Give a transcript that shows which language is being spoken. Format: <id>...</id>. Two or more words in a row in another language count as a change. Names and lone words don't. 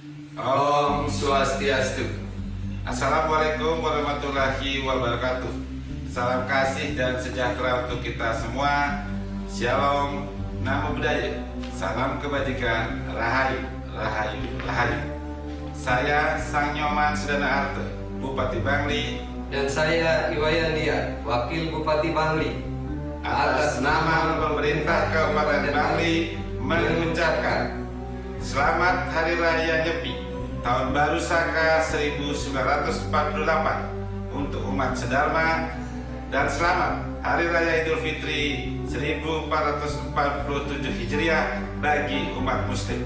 <ban>Om Swastiastu.</ban> <ar>السلام عليكم ورحمة الله وبركاته.</ar> <id>Salam kasih dan sejahtera untuk kita semua. Shalom,</id> <pi>Namo Buddhaya.</pi> <id>Salam kebajikan, Rahayu, Rahayu, Rahayu. Saya Sang Nyoman Sudana Arte, Bupati Bangli. Dan saya Iwayan Dia, Wakil Bupati Bangli. Atas nama pemerintah Kabupaten Bangli mengucapkan Selamat Hari Raya Nyepi Tahun Baru Saka 1948 untuk umat sedharma, dan selamat Hari Raya Idul Fitri 1447 Hijriah bagi umat Muslim.</id>